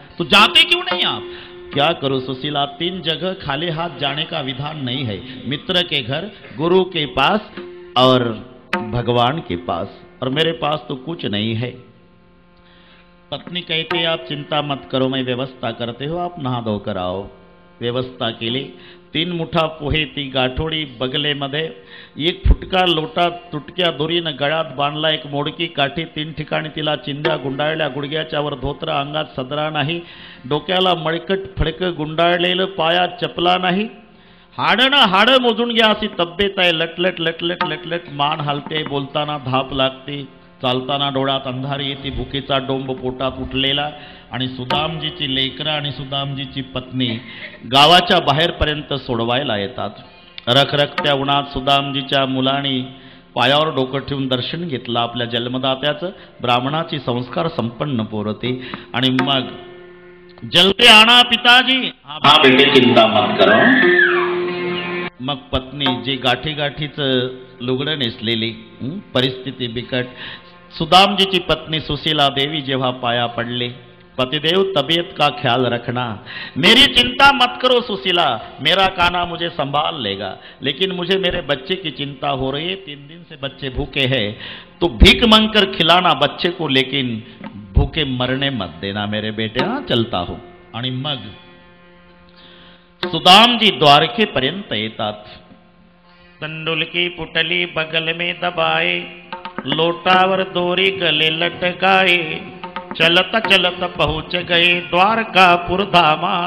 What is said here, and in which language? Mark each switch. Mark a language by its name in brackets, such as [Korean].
[Hindi] तो जाते क्यों नहीं आप? क्या करो सुशीला, 3 जगह खाली हाथ जाने का विधान नहीं है. मित्र के घर, गुरु के पास और भगवान के पास, और मेरे पास तो कुछ नहीं है. पत्नी कहती, आप चिंता मत करो, मैं व्यवस्था करते हो, आप नहा धोकर आओ. [Marathi] व्यवस्था केली. 3 मुठा पोहे, ती गाठोडी बगलेमध्ये, 1 फुटका लोटा तुटक्या दोरीनं गळ्यात बांधला, 1 मोडकी काठी, 3 ठिकाणी तिला चिंध्या गुंडाळल्या, गुडघ्याच्या वर धोत्र, अंगात सदरा नाही, डोक्याला मळकट फडकं गुंडाळलेलं, पायात चपला नाही. हाडणं हाडं मोजून घ्या अशी तब्येत आहे. लटलट लटलट लटलट मान हलते, बोलताना धाप लागते, चालताना डोळ्यात अंधारी येते, भुकेचा डोंब पोटात उठलेला. आणि सुदामजीची लेकरं आणि सुदामजीची पत्नी गावाच्या बाहेरपर्यंत सोडवायला येतात. रखरखत्या उन्हात सुदामजीच्या मुलांनी पायावर डोकं ठेवून दर्शन घेतलं आपल्या जन्मदात्याचं. ब्राह्मणाची संस्कार संपन्न पोरती. आणि मग जल्दी आणा पिताजी. [Hindi] हा बेटे चिंता मत करो. [Marathi] मग पत्नी जी गाठी गाठीचं लुगडं नेसलेली, परिस्थिती बिकट. सुदामजीची पत्नी सुशीला देवी जेव्हा पाया पडले, [Hindi] पतिदेव तबीयत का ख्याल रखना, मेरी चिंता मत करो सुशीला, मेरा कान्हा मुझे संभाल लेगा, लेकिन मुझे मेरे बच्चे की चिंता हो रही है। 3 दिन से बच्चे भूखे हैं, तो भीख मांगकर खिलाना बच्चे को, लेकिन भूखे मरने मत देना मेरे बेटे। हाँ, चलता हूं. [Marathi] आणि मग सुदामजी द्वारकेपर्यंत येतात. [Hindi] तंडुल की पुटली बगल में दबाए, लोटावर दोरी गले लटकाए, चलत चलत पहुंच गए द्वारकापुर धामा.